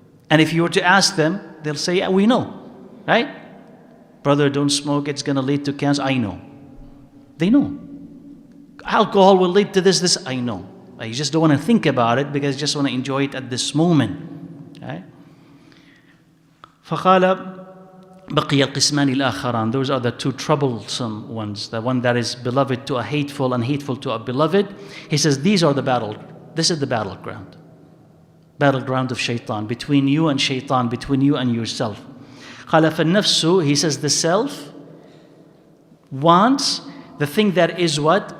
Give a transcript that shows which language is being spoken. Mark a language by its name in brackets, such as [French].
[English] And if you were to ask them, they'll say, yeah, we know. Right? Brother, don't smoke, it's going to lead to cancer. I know. They know. Alcohol will lead to this, I know. You just don't want to think about it because you just want to enjoy it at this moment. Right? [Arabic] فقال بقي القسمان الآخران. [English] Those are the two troublesome ones. The one that is beloved to a hateful and hateful to a beloved. He says this is the battleground. Battleground of shaitan. Between you and shaitan. Between you and yourself. [Arabic] قال فالنفس, [English] he says the self wants the thing that is what?